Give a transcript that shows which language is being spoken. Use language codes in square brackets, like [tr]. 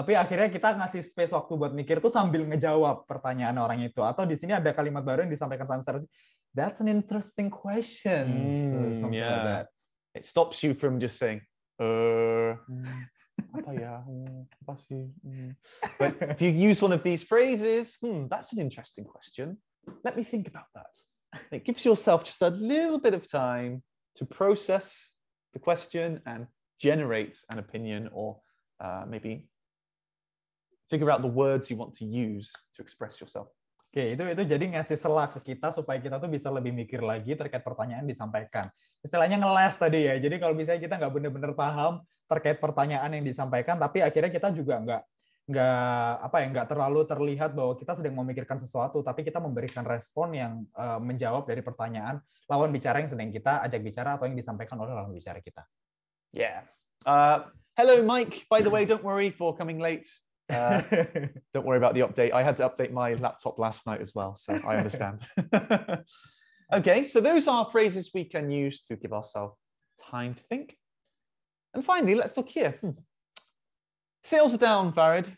[id] Tapi akhirnya kita ngasih space waktu buat mikir tuh sambil ngejawab pertanyaan orang itu. Atau di sini ada kalimat baru yang disampaikan sama Sarah. [en] That's an interesting question. Something like that. It stops you from just saying, [id] apa ya? Apa sih? [en] But if you use one of these phrases, that's an interesting question. Let me think about that. It gives yourself just a little bit of time to process the question and generate an opinion, or maybe figure out the words you want to use to express yourself. [id] Oke, itu jadi ngasih selah ke kita supaya kita tuh bisa lebih mikir lagi terkait pertanyaan yang disampaikan. Istilahnya ngeles tadi ya. Jadi kalau misalnya kita nggak benar-benar paham terkait pertanyaan yang disampaikan, tapi akhirnya kita juga nggak terlalu terlihat bahwa kita sedang memikirkan sesuatu, tapi kita memberikan respon yang menjawab dari pertanyaan lawan bicara yang sedang kita ajak bicara atau yang disampaikan oleh lawan bicara kita. [en] Yeah. Hello, Mike. By the way, don't worry for coming late. Don't worry about the update. I had to update my laptop last night as well, so I understand. Okay, so those are phrases we can use to give ourselves time to think. And finally, let's look here. Sales are down, Farid.